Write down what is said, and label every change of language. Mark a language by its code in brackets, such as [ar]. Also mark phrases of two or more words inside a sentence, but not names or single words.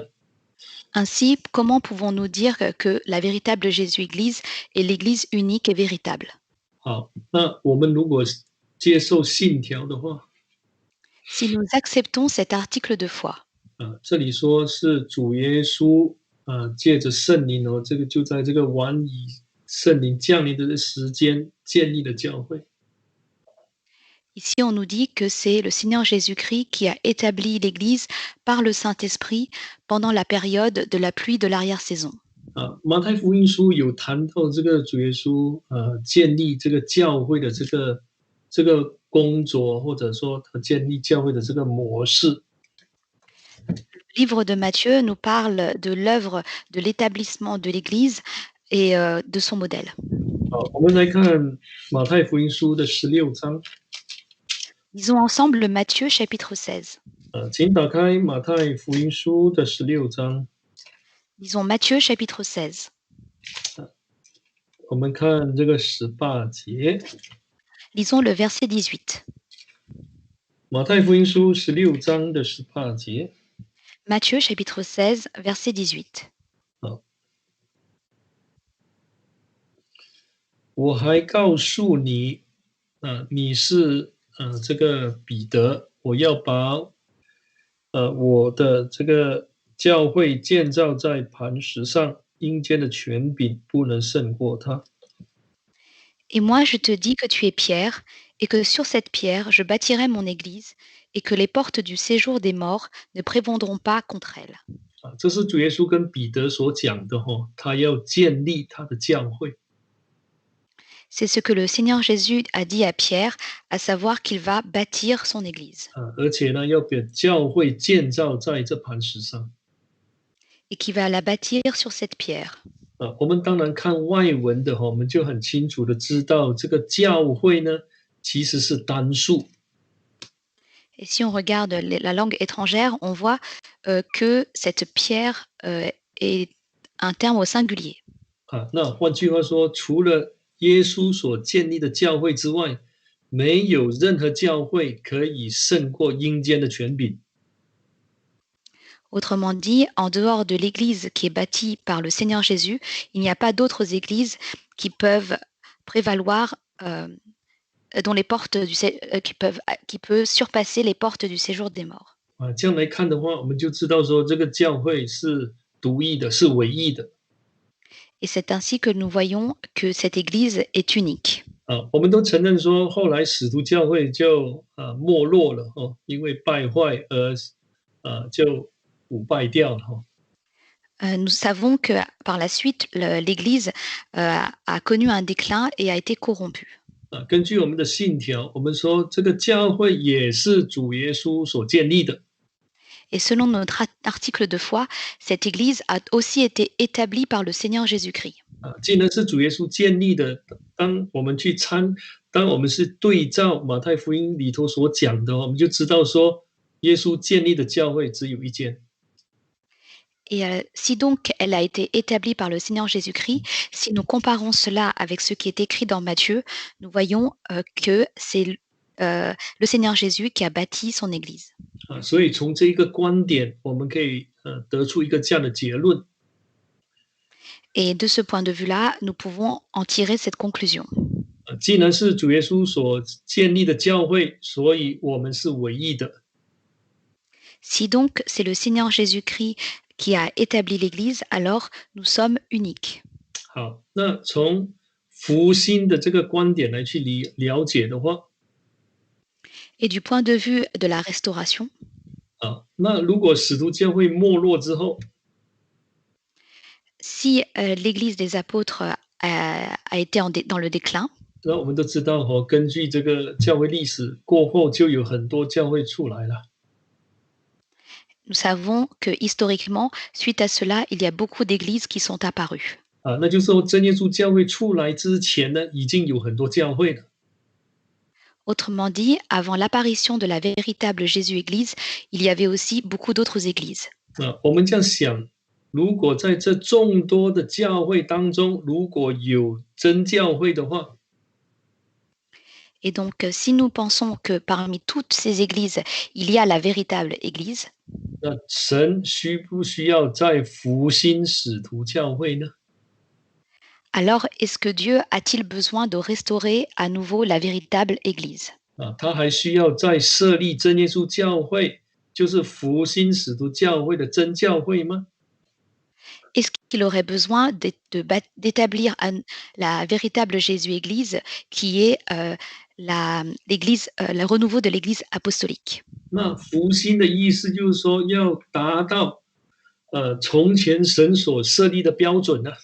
[fr] Ainsi, comment pouvons-nous dire que la véritable Jésus-Église est l'Église unique et véritable? [zh] 好，那我们如果接受信条的话， [fr] Si nous acceptons cet article de foi, [zh] 这里说是主耶稣借着圣灵这个就在这个晚以圣灵降临的时间建立了教会。 [fr] Ici, on nous dit que c'est le Seigneur Jésus-Christ qui a établi l'Église par le Saint-Esprit pendant la période de la pluie de l'arrière-saison. [zh] 马太福音书有谈到这个主耶稣建立这个教会的这个工作，或者说他建立教会的这个模式。 [fr] Le livre de Matthieu nous parle de l'œuvre de l'établissement de l'Église et de son modèle. [zh] 好，我们来看马太福音书的16章。 [fr] Lisons ensemble Matthieu chapitre 16. [zh] 请打开马太福音书的16章。 [fr] Lisons Matthieu chapitre 16. [zh] 我们看这个18节。 [fr] Lisons le verset 18. [zh] 马太福音书16章的18节。 [fr] Matthieu chapitre 16, verset 18. [zh] 我还告诉你，你是这个彼得，我要把我的这个教会建造在磐石上，阴间的权柄不能胜过他。 [fr] Et moi je te dis que tu es Pierre, et que sur cette pierre je bâtirai mon église, et que les portes du séjour des morts ne prévaudront pas contre elle. [zh] 这是主耶稣跟彼得所讲的他要建立他的教会。 [fr] C'est ce que le Seigneur Jésus a dit à Pierre, à savoir qu'il va bâtir son église [zh] 而且呢，要把教会建造在这磐石上。 [fr] et qu'il va la bâtir sur cette pierre. [zh] 我们当然看外文的我们就很清楚的知道这个教会呢其实是单数。 [fr] Et si on regarde la langue étrangère, on voit que cette pierre est un terme au singulier. [zh] 那换句话说，除了耶稣所建立的教会之外，没有任何教会可以胜过阴间的权柄。 [fr] Autrement dit, en dehors de l'église qui est bâtie par le Seigneur Jésus, il n'y a pas d'autres églises qui peuvent prévaloir, dont les portes qui peut surpasser les portes du séjour des morts. [zh] 这样来看的话，我们就知道说这个教会是独一的，是唯一的。 [fr] Et c'est ainsi que nous voyons que cette église est unique. [zh] 我们都承认说，后来使徒教会就没落了因为败坏而就腐败掉了 [fr] Nous savons que par la suite, l'Église a connu un déclin et a été corrompue. [zh] 根据我们的信条，我们说这个教会也是主耶稣所建立的。 [fr] Et selon notre article de foi, cette Église a aussi été établie par le Seigneur Jésus-Christ. [zh] 既然是主耶稣建立的，当我们是对照马太福音里头所讲的，我们就知道说，耶稣建立的教会只有一间。 [fr] Et si donc elle a été établie par le Seigneur Jésus-Christ, si nous comparons cela avec ce qui est écrit dans Matthieu, nous voyons que c'est le Seigneur Jésus qui a bâti son Église. [zh] 所以从这一个观点，我们可以得出一个这样的结论。 [fr] Et de ce point de vue-là, nous pouvons en tirer cette conclusion. [zh] 既然是主耶稣所建立的教会，所以我们是唯一的。 [fr] Si donc c'est le Seigneur Jésus-Christ qui a établi l'Église, alors nous sommes uniques. [zh] 好，那从福音的这个观点来去了解的话， [fr] Et du point de vue de la restauration, [zh] 那如果使徒教会没落之后， [fr] si l'Église des apôtres a été dans le déclin, [zh] 那我们都知道根据这个教会历史过后，就有很多教会出来了。 [fr] nous savons que historiquement, suite à cela, il y a beaucoup d'églises qui sont apparues. [zh] 那就是说真耶稣教会出来之前呢，已经有很多教会了。 [fr] Autrement dit, avant l'apparition de la véritable Jésus-Église, il y avait aussi beaucoup d'autres églises. [zh] 我们这样想，如果在这众多的教会当中，如果有真教会的话， [fr] Et donc, si nous pensons que parmi toutes ces églises, il y a la véritable Église, [zh] 那神需不需要再复兴使徒教会呢？ [fr] alors est-ce que Dieu a-t-il besoin de restaurer à nouveau la véritable Église? [zh] 他还需要再设立真耶稣教会，就是复兴使徒教会的真教会吗？ [fr] Est-ce qu'il aurait besoin d'établir la véritable Jésus-Église qui est l'Église, le renouveau de l'Église apostolique? [zh] 那复兴的意思就是说，要达到从前神所设立的标准呢、